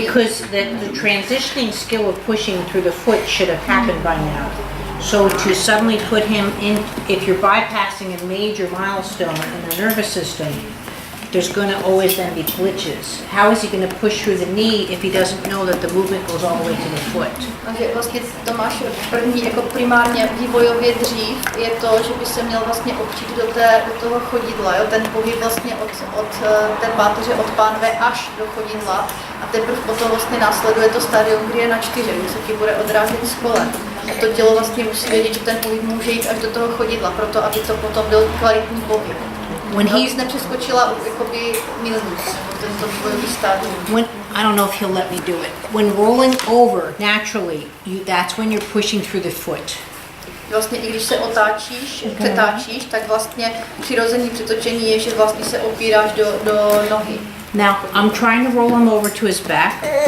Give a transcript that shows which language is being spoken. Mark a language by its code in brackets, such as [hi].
[en] Because the transitioning skill of pushing through the foot should have happened by now. So to suddenly put him in, if you're bypassing a major milestone in the nervous system, there's going to always then be glitches. How is he going to push through the knee if he doesn't know that the movement goes all the way to the foot? [cs] Takže vlastně Tomáš první jako primárně vývojově dřív je to, že by se měl vlastně opřít do toho chodidla, jo? Ten pohyb vlastně od té páteře od pánve až do chodidla a teprve potom vlastně následuje to stádium, kdy je na 4, kdy se ti bude odrážet z kolen. A to tělo vlastně musí vědět, že ten pohyb může jít až do toho chodidla, proto aby to potom byl kvalitní pohyb. [en] When he's [cs] nepřeskočila jakoby milník, tento vývojový stádium. [en] I don't know if he'll let me do it. When rolling over naturally, that's when you're pushing through the foot. [cs] Vlastně i když se přetáčíš, tak vlastně přirozený přetočení je, že vlastně se opíráš do nohy. [en] Now, I'm trying to roll him over to his back.